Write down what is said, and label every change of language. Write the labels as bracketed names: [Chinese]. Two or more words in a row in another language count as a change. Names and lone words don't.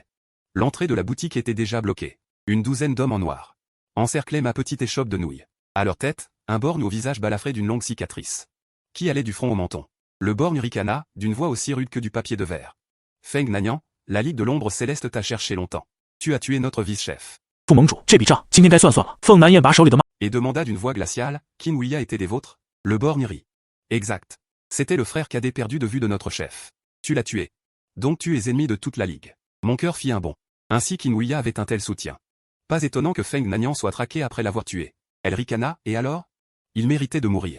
[French] L'entrée de la boutique était déjà bloquée. Une douzaine d'hommes en noir encerclaient ma petite échoppe de nouilles. À leur tête, un borgne au visage balafré d'une longue cicatrice, qui allait du front au menton. Le borgne ricana, d'une voix aussi rude que du papier de verre. Feng Nanyang, la Ligue de l'ombre céleste t'a cherché longtemps. Tu as tué notre vice-chef. [Chinese] 副盟主，这笔账今天该算算了。凤南雁拔手里的骂 [French] Et demanda d'une voix glaciale, Qin Huiya était des vôtres? Le borgne rit. Exact. C'était le frère cadet perdu de vue de notre chef. Tu l'as tué. Donc tu es ennemi de toute la Ligue. Mon cœur fit un bond. Ainsi Qin Huiya avait un tel soutien. Pas étonnant que Feng Nanyang soit traqué après l'avoir tué. Elle ricana, et alors? Il méritait de mourir.